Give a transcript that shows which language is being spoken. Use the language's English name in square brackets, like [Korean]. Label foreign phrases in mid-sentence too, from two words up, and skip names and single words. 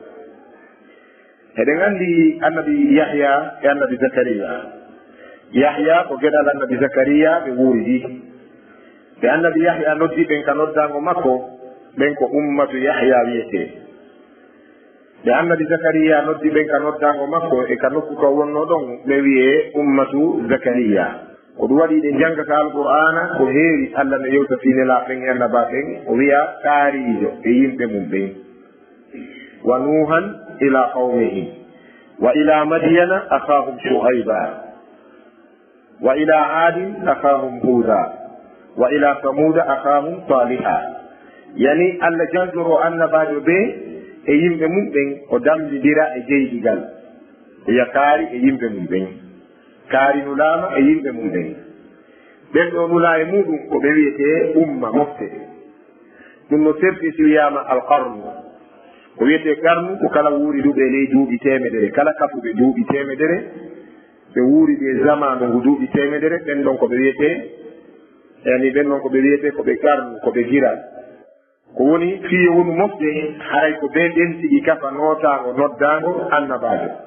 [Fula] eɗen andi annabi yahya e annabi zakariya yahya ko geɗal annabi zakariya ɓe wuuridi ɓe annabi yahya noddiɓen ka noddago makko ɓen ko ummatu yahya wiyete ɓe annabi zakariya noddiɓen ka noddago makko e ka nokku ka wonno ɗon ɓe wiye ummatu zakariya ko ɗum waɗi ɗe jangata alqur'ana ko heewi allah no yewta finela ɓen e annaba ɓen o wiya kaarijo e yimɓe mum ɓen [Arabic] و نوحا إلى قومه و إلى مدين أخاهم شعيبا و إلى عاد أخاهم هودا و إلى ثمود أخاهم صالحا [Fula] yani allah jangoro annabajo ɓe e yimɓe mum ɓen o damdidira e jeyɗigal eya kaari e yimɓe mum ɓen kaari nulaama e yimɓe mum ɓen ɓen ɗo nula e muɗum ko ɓe wiyete umma mofte ɗum no serti si wiyama alqarnu ko wiyete qarnu ko kala wuuriduɓe ley duuɓi temedere kala kafuɓe duuɓi temedere ɓe wuuriɗi e zamanu ngu duuɓi temedere ɓen ɗon ko ɓe wiyete yani ɓen ɗon ko ɓe wiyete ko ɓe qarnu ko ɓe giral ko woni fiye wonu mofte haray ko ɓe ɗen tigi kafa nootago noddago annabajo